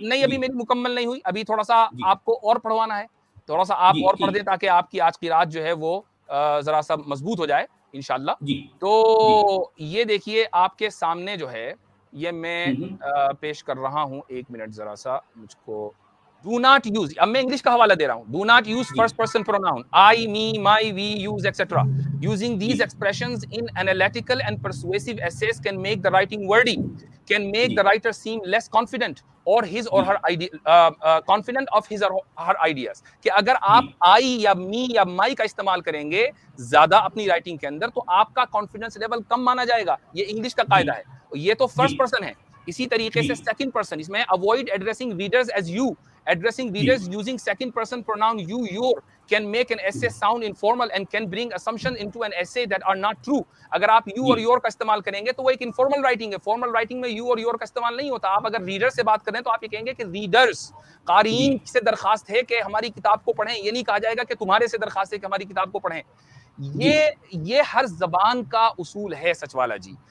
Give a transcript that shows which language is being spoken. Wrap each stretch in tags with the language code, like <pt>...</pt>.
<ur>نہیں, ابھی میری مکمل نہیں ہوئی, ابھی تھوڑا سا آپ کو اور پڑھوانا ہے, تھوڑا سا آپ اور پڑھ دیں تاکہ آپ کی آج کی رات جو ہے وہ ذرا سا مضبوط ہو جائے انشاءاللہ. تو یہ دیکھیے آپ کے سامنے جو ہے یہ میں پیش کر رہا ہوں. 1 منٹ ذرا سا مجھ کو.</ur> <en>Do not use,</en> <ur>اب میں انگلش کا حوالہ دے رہا ہوں.</ur> <en>Do not use first person pronoun I, me, my, we, use, etc. Using these expressions in analytical and persuasive essays can make the writing wordy, can make the writer seem less confident or his or her confident of his or her ideas.</en> <ur>کہ اگر آپ I یا me یا my کا استعمال کریں گے زیادہ اپنی رائٹنگ کے اندر, تو آپ کا کانفیڈنس لیول کم مانا جائے گا. یہ انگلش کا قاعدہ ہے. یہ تو فرسٹ پرسن ہے. اسی طریقے سے سیکنڈ پرسن, اس میں</ur> <en>avoid addressing readers as you Addressing readers using second person pronoun you, your can make an essay sound informal and can bring assumption into an essay that are not true.</en> <ur>اگر آپ you اور your کا استعمال کریں گے تو وہ ایک</ur> <en>informal writing</en> <ur>ہے.</ur> <en>formal writing</en> <ur>میں you اور your کا استعمال نہیں ہوتا. آپ اگر reader سے بات کریں تو آپ یہ کہیں گے کہ readers, قارئین سے درخواست ہے کہ ہماری کتاب کو پڑھیں. یہ نہیں کہا جائے گا کہ تمہارے سے درخواست ہے کہ ہماری کتاب کو پڑھیں. یہ ہر زبان کا اصول ہے سچ والا جی.</ur>